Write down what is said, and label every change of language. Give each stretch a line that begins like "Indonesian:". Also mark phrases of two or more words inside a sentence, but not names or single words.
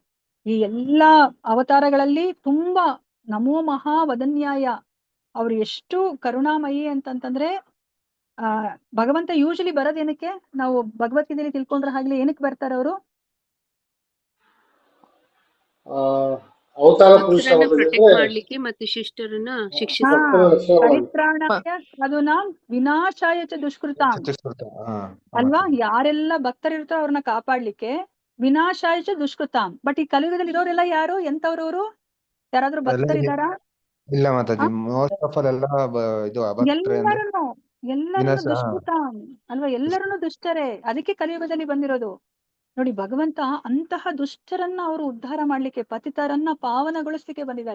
Kannada: ಈ ಎಲ್ಲಾ ಅವತಾರಗಳಲ್ಲಿ ತುಂಬಾ
Sanskrit: ನಮೋ ಮಹಾವದನ್ಯಾಯ
Kannada: ಅವ್ರು ಎಷ್ಟು ಕರುಣಾಮಯಿ ಅಂತಂತಂದ್ರೆ, ಭಗವಂತ ಯೂಶಲಿ ಬರೋದೇನಕ್ಕೆ, ನಾವು ಭಗವದ್ಗೀತೆಯಲ್ಲಿ ತಿಳ್ಕೊಂಡ್ರೆ ಆಗ್ಲಿ ಏನಕ್ಕೆ ಬರ್ತಾರೆ ಅವರು? ಅವತಾರ ಪುರುಷ ಭಕ್ತರನ್ನ ಅವತಾರ ಪ್ರೊಟೆಕ್ಟ್ ಅಂದ್ರೆ ಮಾಡ್ಲಿಕ್ಕೆ ಮತ್ತು ಶಿಷ್ಟರನ್ನ ಹಾ ಶಿಕ್ಷಿಸ ಭಕ್ತರ ರಕ್ಷಣೆ ಮಾಡಿ
Sanskrit: ಪರಿತ್ರಾಣಾಯ ಸಾಧುನಾ ವಿನಾಶಾಯ ಚ ದುಷ್ಕೃತಾಂ ಅಲ್ವಾ?
Kannada: ಯಾರೆಲ್ಲ ಭಕ್ತರಿರ್ತಾರೋ ಅವ್ರನ್ನ ಕಾಪಾಡ್ಲಿಕ್ಕೆ
Sanskrit: ವಿನಾಶಾಯ ಚ ದುಷ್ಕೃತಾಂ.
Kannada: ಬಟ್ ಈ ಕಲಿಯುಗದಲ್ಲಿ ಇರೋರೆಲ್ಲ ಯಾರು? ಎಂತವ್ರವ್ರು? ಯಾರಾದ್ರೂ ಭಕ್ತರಿದ್ದಾರಾ? ಇಲ್ಲ ಆ? ಮಾತಾಜಿ,
English: most of all
Kannada: ಎಲ್ಲ ಇದು ಅಭಕ್ತರೇ ಅಂದ್ರೆ ಎಲ್ಲರನ್ನು ವಿನಾಶ. ದುಷ್ಕೃತಾಂ ಅಲ್ವಾ? ಎಲ್ಲರನ್ನು ದುಷ್ಟರೇ. ಅದಕ್ಕೆ ಕಲಿಯುಗದಲ್ಲಿ ಬಂದಿರೋದು. ನೋಡಿ, ಭಗವಂತ ಅಂತಹ ದುಷ್ಟರನ್ನ ಅವರು ಉದ್ಧಾರ ಮಾಡ್ಲಿಕ್ಕೆ, ಪತಿತರನ್ನ ಪಾವನಗೊಳಿಸ್ಲಿಕ್ಕೆ ಬಂದಿದ್ದಾರೆ.